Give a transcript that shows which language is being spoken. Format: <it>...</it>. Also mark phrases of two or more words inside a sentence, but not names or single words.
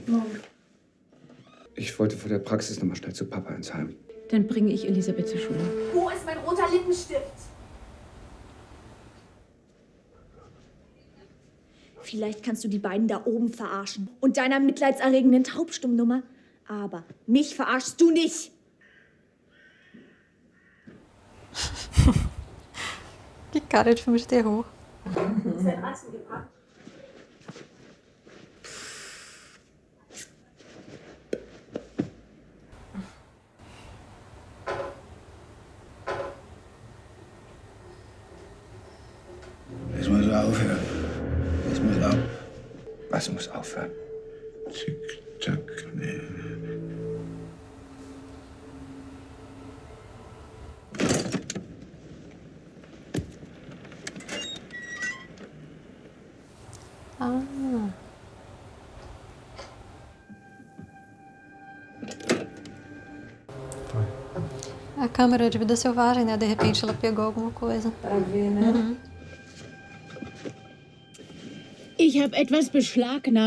<de>Ich wollte vor der Praxis noch mal schnell zu Papa ins Heim. Dann bringe ich Elisabeth zur Schule. Wo ist mein roter Lippenstift? Vielleicht kannst du die beiden da oben verarschen und deiner mitleidserregenden Taubstummnummer. Aber mich verarschst du nicht.</de> <pt>Que cara de filme de terror.</pt> <de>Es muss aufhören. Es muss auf. Was muss aufhören? Tick, tack, nee. Ah.</de> <pt>A câmera de vida selvagem, né? De repente ela pegou alguma coisa. Pra ver, né?</pt> <de>Ich habe etwas beschlagnahmt.</de>